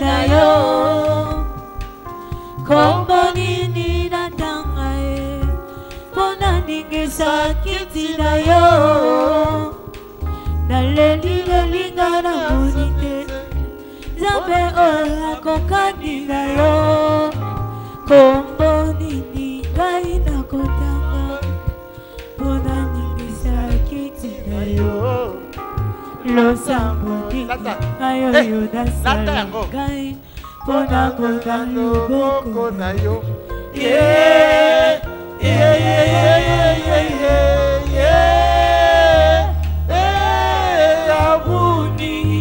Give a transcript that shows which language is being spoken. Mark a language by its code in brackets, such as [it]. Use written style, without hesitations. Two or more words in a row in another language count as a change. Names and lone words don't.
[ln] na yo kombo nini natanga pona ningisa kiti na yo naleli lelinga na munite Nzambe oyo akokani na yo kombo nini ngai nakotanga pona lo samboni ayo yo dasala ngai pona bonga loboko na yo [en] yeah yeah yeah yeah [ln] yeah yeah yeah abuni